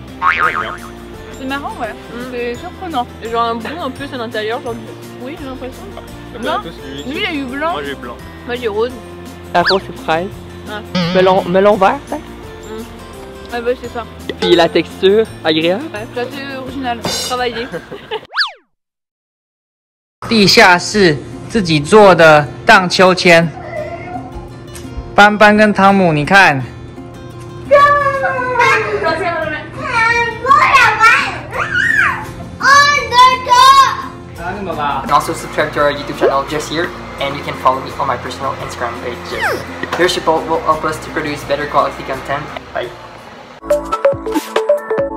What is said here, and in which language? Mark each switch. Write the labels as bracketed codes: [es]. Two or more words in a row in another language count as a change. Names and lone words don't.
[fr] C'est marrant, ouais. C'est surprenant. Genre un brun un peu à l'intérieur, genre oui, j'ai l'impression. Non, lui il a eu blanc. Moi j'ai blanc. Moi j'ai rose. La rose c'est fraise. Ah. Melon vert, peut-être? Ah bah c'est ça. Puis la texture agréable. Ouais, c'est original, travaillé. [zh] 地下室自己做的荡秋千， 斑斑跟汤姆，你看。 [en] And also subscribe to our YouTube channel just here, and you can follow me on my personal Instagram page just here. Your support will help us to produce better quality content.